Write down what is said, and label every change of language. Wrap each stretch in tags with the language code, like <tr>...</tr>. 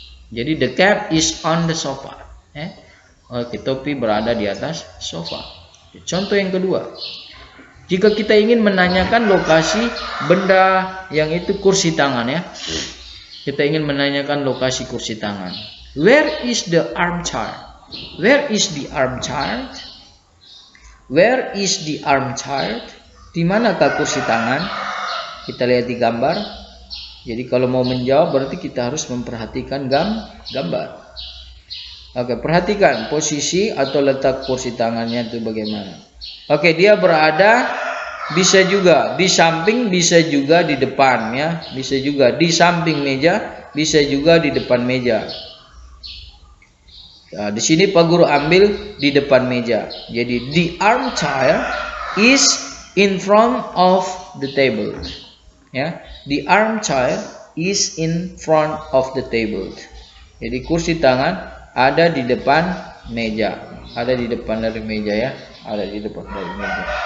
<en>Jadi the cap is on the sofa.</en> <id>Oke, topi berada di atas sofa. Contoh yang kedua, jika kita ingin menanyakan lokasi benda yang itu kursi tangan ya. Kita ingin menanyakan lokasi kursi tangan.</id> <en>Where is the armchair? Where is the armchair? Where is the armchair?</en> <id>Di manakah kursi tangan? Kita lihat di gambar. Jadi kalau mau menjawab berarti kita harus memperhatikan gambar. Oke, perhatikan posisi atau letak kursi tangannya itu bagaimana. Oke, dia berada bisa juga di samping, bisa juga di depan ya. Bisa juga di samping meja, bisa juga di depan meja. Nah, di sini Pak Guru ambil di depan meja.</id> <en>Jadi the armchair is in front of the table. Ya, the armchair is in front of the table.</en> <id>Jadi kursi tangan ada di depan meja, ada di depan dari meja ya, ada di depan dari meja.</id>